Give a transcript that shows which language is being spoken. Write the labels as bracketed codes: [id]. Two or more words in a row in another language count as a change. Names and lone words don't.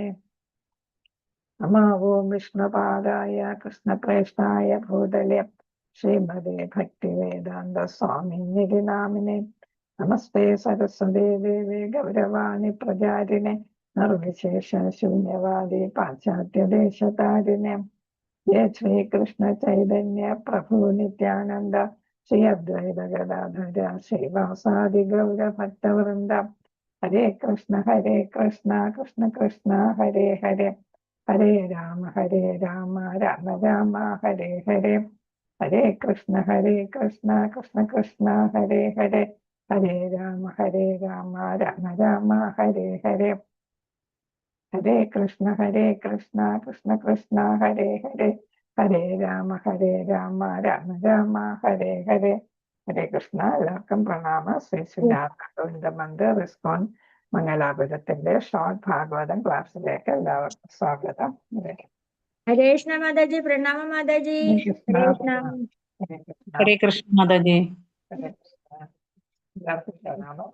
[sa] നമോ ഓം വിഷ്ണുപാദായ കൃഷ്ണപ്രേഷ്ഠായ ഭൂതലെ ശ്രീമതേ ഭക്തിവേദാന്ത സ്വാമിനിധി നാമിനെ നമസ്തേ സരസ്വതേ ദേവി ഗൗരവാണി പ്രചാരിണെ നിർവിശേഷ ശൂന്യവാദി പാശ്ചാത്യദേശതാരിണെ. ജയ ശ്രീകൃഷ്ണ ചൈതന്യ പ്രഭു നിത്യാനന്ദ ശ്രീ അദ്വൈത ഗദാധര ശ്രീവാസാദി ഗൗര ഭക്തവൃന്ദ. ഹരേ കൃഷ്ണ കൃഷ്ണ കൃഷ്ണ ഹരേ ഹരേ ഹരേ രാമ രാമ രാമ ഹരേ ഹരേ. ഹരേ കൃഷ്ണ കൃഷ്ണ കൃഷ്ണ ഹരേ ഹരേ ഹരേ രാമ രാമ രാമ ഹരേ ഹരേ. ഹരേ കൃഷ്ണ കൃഷ്ണ കൃഷ്ണ ഹരേ ഹരേ ഹരേ രാമ രാമ രാമ ഹരേ ഹരേ. ഹരേ കൃഷ്ണ. [ml] എല്ലാവർക്കും പ്രണാമം. ശ്രീ ശ്രീരാമ റിസ്കോൺ മംഗലാപുരത്തിന്റെ ഷോർട്ട് ഭാഗവതം ക്ലാസ്സിലേക്ക് എല്ലാവർക്കും സ്വാഗതം. [sa] ഹരേ കൃഷ്ണ മാതാജി. പ്രണാമ മാതാജി. ഹരേ കൃഷ്ണ. ഹരേ കൃഷ്ണ മാതാജി. ഹരേ കൃഷ്ണ. [ml] എല്ലാവർക്കും പ്രണാമം.